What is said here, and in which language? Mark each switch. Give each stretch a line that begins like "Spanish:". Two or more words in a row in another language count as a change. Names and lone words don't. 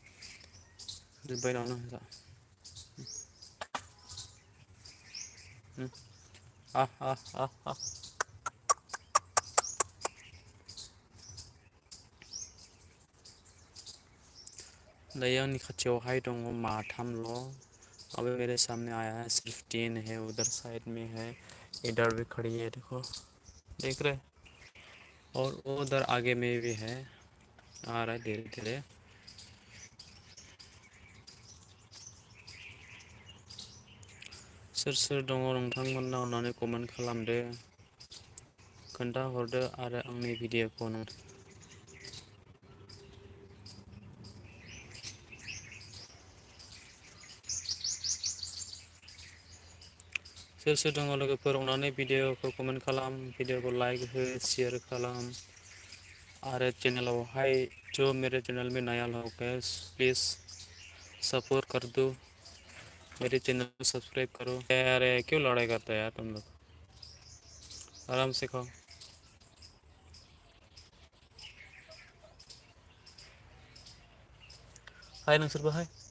Bodo: आ आ आ आ दायो आंनि खाथियावहाय दङ माथामल'।
Hindi: अभी मेरे सामने आया है सिर्फ 3 है, उधर साइड में है, इधर भी खड़ी है देखो, देख रहे? और उधर आगे में भी है, आ रहा है धीरे धीरे।
Bodo: सोर सोर दङ नोंथांमोना अननानै कमेन्ट खालामदो, खोन्थाहरदो आरो आंनि भिडिअखौ सोर सोर दङ लोगोफोर अननानै भिडिअखौ कमेन्ट खालाम, भिडिअखौ लाइक हो, शेयार खालाम आरो चैनलावहाय
Hindi: जो मेरे चैनल में नया लोग है प्लीज़ सपोर्ट कर दो, मेरे चैनल को सब्सक्राइब करो। अरे क्यों लड़ाई करते हैं यार तुम लोग, आराम से खाओ।
Bodo: हाय नोंसोरबो हाय।